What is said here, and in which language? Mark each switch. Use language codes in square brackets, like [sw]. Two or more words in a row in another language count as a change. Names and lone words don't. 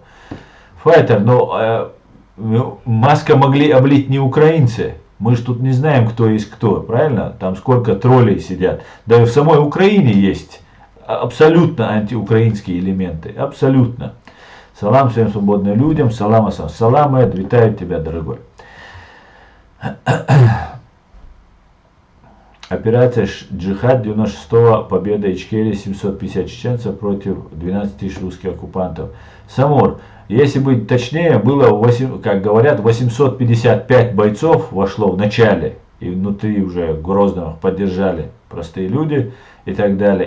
[ru] Файтер, но Маска могли облить не украинцы. Мы же тут не знаем, кто есть кто, правильно? Там сколько троллей сидят. Да и в самой Украине есть абсолютно антиукраинские элементы. Абсолютно. Салам всем свободным людям. Салам асам. Салам, Эд, витаю тебя, дорогой. Операция «Джихад» 96-го, победа Ичкерии, 750 чеченцев против 12 тысяч русских оккупантов. Самур, если быть точнее, было, как говорят, 855 бойцов вошло в начале, и внутри уже Грозного поддержали простые люди и так далее.